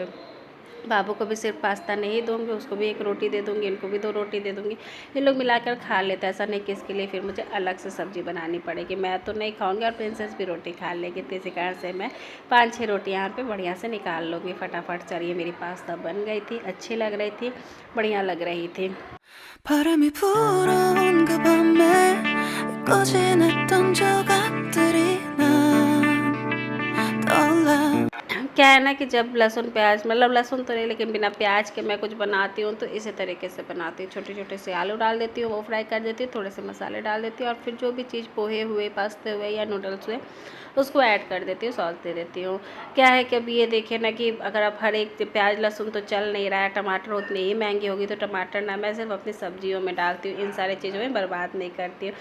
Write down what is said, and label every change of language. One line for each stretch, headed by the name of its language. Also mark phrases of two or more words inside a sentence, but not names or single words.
Hindi: बाबू को भी सिर्फ पास्ता नहीं दूंगी, उसको भी एक रोटी दे दूंगी, इनको भी 2 रोटी दे दूंगी। ये लोग मिलाकर खा लेते हैं, ऐसा नहीं कि इसके लिए फिर मुझे अलग से सब्ज़ी बनानी पड़ेगी। मैं तो नहीं खाऊंगी और प्रिंसेस भी रोटी खा लेगी, तो इसी कारण से मैं 5-6 रोटी यहाँ पे बढ़िया से निकाल लूँगी फटाफट। चलिए मेरी पास्ता बन गई थी, अच्छी लग रही थी, बढ़िया लग रही थी।
Korean: 바람이 불어온 그 밤에 꼬진했던 조각들이 난 떠올라
Hindi: क्या है ना कि जब लहसुन प्याज, मतलब लहसुन तो नहीं लेकिन बिना प्याज के मैं कुछ बनाती हूँ तो इसी तरीके से बनाती हूँ। छोटे छोटे से आलू डाल देती हूँ, वो फ्राई कर देती हूँ, थोड़े से मसाले डाल देती हूँ और फिर जो भी चीज़ पोहे हुए, पास्ते हुए या नूडल्स हुए उसको ऐड कर देती हूँ, सॉस दे देती हूँ। क्या है कि अभी ये देखिए ना कि अगर आप हर एक प्याज लहसुन तो चल नहीं रहा है, टमाटर उतनी ही महंगी होगी, तो टमाटर ना मैं सिर्फ अपनी सब्जियों में डालती हूँ, इन सारी चीज़ों में बर्बाद नहीं करती हूँ।